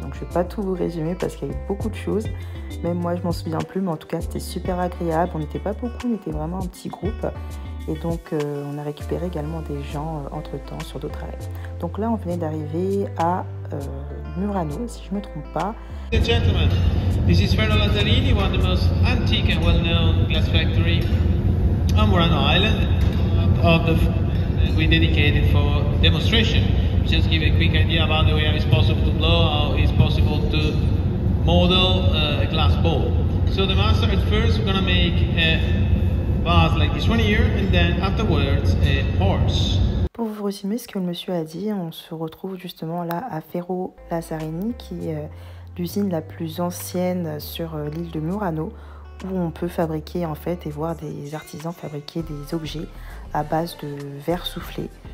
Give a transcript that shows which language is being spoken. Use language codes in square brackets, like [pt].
[fr] Donc je ne vais pas tout vous résumer parce qu'il y a eu beaucoup de choses. Même moi je m'en souviens plus, mais en tout cas c'était super agréable. On n'était pas beaucoup, on était vraiment un petit groupe. Et donc on a récupéré également des gens entre temps sur d'autres arrêts. Donc là on venait d'arriver à Murano, si je ne me trompe pas. [en] Ladies and gentlemen, this is Ferro Lazzarini, one of the most antique and well-known glass factory on Murano Island. of the we dedicated for demonstration. Just give a quick idea about the way how it's possible to blow, how it's possible to model a glass ball. So the master at first we're gonna make a vase like this one here, and then afterwards a horse. [fr] Pour vous résumer ce que le monsieur a dit, on se retrouve justement là à Ferro Lazzarini, qui est l'usine la plus ancienne sur l'île de Murano, où on peut fabriquer en fait et voir des artisans fabriquer des objets à base de verre soufflé.